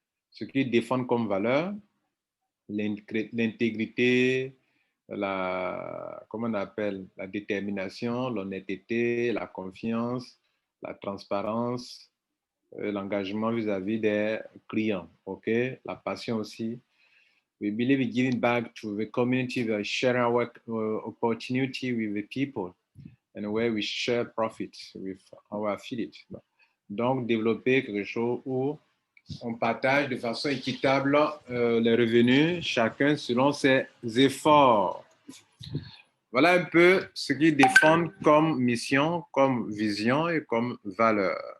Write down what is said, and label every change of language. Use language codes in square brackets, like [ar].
[fr] Ce qu'ils défendent comme valeur, l'intégrité, comment on appelle, la détermination, l'honnêteté, la confiance, la transparence, l'engagement vis-à-vis des clients, la passion aussi. [en] We believe in giving back to the community by sharing our opportunity with the people and where we share profits with our affiliates. [fr] Donc, développer quelque chose où on partage de façon équitable les revenus, chacun selon ses efforts. Voilà un peu ce qu'ils défendent comme mission, comme vision et comme valeur.